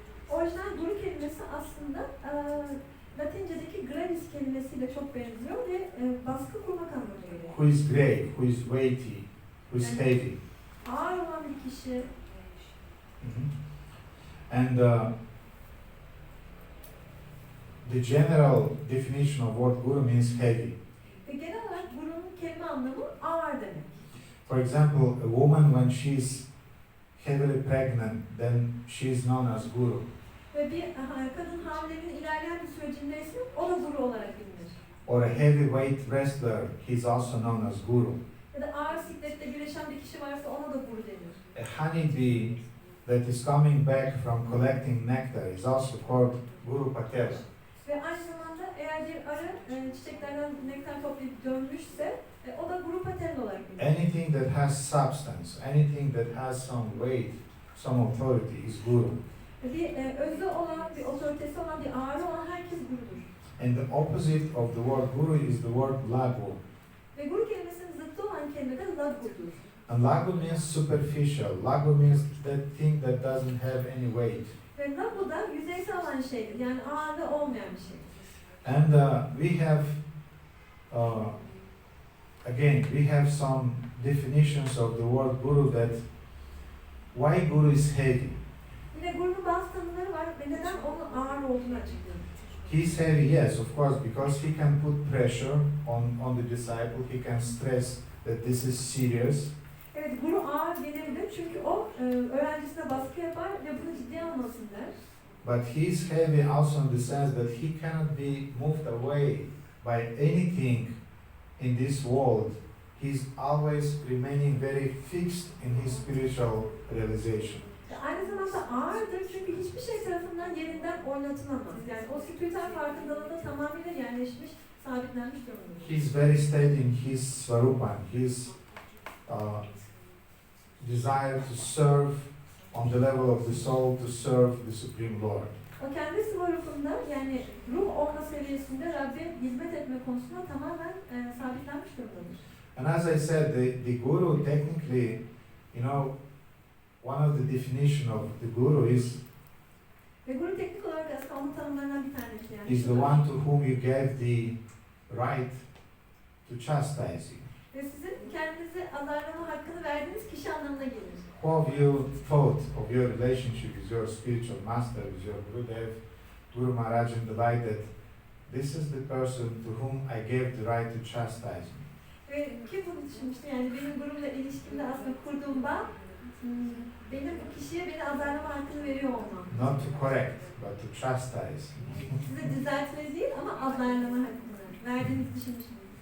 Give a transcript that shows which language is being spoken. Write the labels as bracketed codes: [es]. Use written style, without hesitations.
[tr] Orijinal guru kelimesi aslında Latince'deki gravis kelimesiyle çok benziyor ve baskı kurmak anlamına geliyor. [en] Who is grave, who is weighty, who is heavy. [tr] Ağır olan bir kişi. [en] And the general definition of word guru means heavy. [tr] Ve genel olarak guru'nun kelime anlamı ağır demek. [en] For example, a woman when she's heavily pregnant, then she is known as guru. [tr] Ve bir kadın hamileliğin ilerleyen bir sürecinde ise o da guru olarak bilinir. [en] Or a heavyweight wrestler, he's also known as guru. [tr] Ya da ağır sikletle güreşen bir kişi varsa ona da guru denir. [en] A honeybee that is coming back from collecting nectar is also called guru patela. [tr] Ve aynı zamanda eğer bir arı çiçeklerden nektar toplayıp dönmüşse o da guru patel olarak bilinir. [en] Anything that has substance, anything that has some weight, some authority is guru. [tr] Bir özü olan, bir otoritesi olan, bir ağrı olan herkes gurudur. [en] And the opposite of the word guru is the word lagu. [tr] Ve guru kelimesinin zıttı olan kelime de lagudur. [en] And lagu means superficial. Lagu means that thing that doesn't have any weight. [tr] Ve lagu da yüzeysel olan şeydir. Yani ağırlığı olmayan bir şeydir. [en] And we have, again, we have some definitions of the word guru that why guru is heavy. [tr] Yine gurunun bazı tanımları var ve neden onun ağır olduğunu açıklıyor. [en] He's heavy, yes, of course, because he can put pressure on the disciple. He can stress that this is serious. [tr] Evet, guru ağır denebilir çünkü o öğrencisine baskı yapar ve bunu ciddiye almasın der. [en] But he's heavy also in the sense that he cannot be moved away by anything in this world. He's always remaining very fixed in his spiritual realization. [tr] Aynı zamanda ağırdır çünkü hiçbir şey tarafından yerinden oynatılamaz. Yani o spiritüel farkındalığında tamamıyla yerleşmiş, sabitlenmiş durumdadır. [en] He's very steady in his swarupan, his desire to serve on the level of the soul, to serve the Supreme Lord. [tr] O kendi svarupunda yani ruh olma seviyesinde Rab'be hizmet etme konusunda tamamen sabitlenmiş durumdadır. [en] And as I said, the guru technically, you know, one of the definition of the guru is [tr] Ve guru teknik olarak aslında onun tanımlarından bir tanesi yani. [en] is the one to whom you gave the right to chastise you. [tr] Ve sizin kendinizi azarlama hakkını verdiğiniz kişi anlamına gelir. [en] How have you thought of your relationship with your spiritual master, with your Gurudev, Guru Maharaj, in the light that this is the person to whom I gave the right to chastise me? [tr] Ve kim bunu düşünmüştü yani benim gurumla ilişkimde aslında kurduğum bağ benim bu kişiye beni azarlama hakkını veriyor olmam. [en] Not to correct, but to chastise. [tr] Size düzeltme değil ama azarlama hakkını verdiğinizi düşünmüştüm.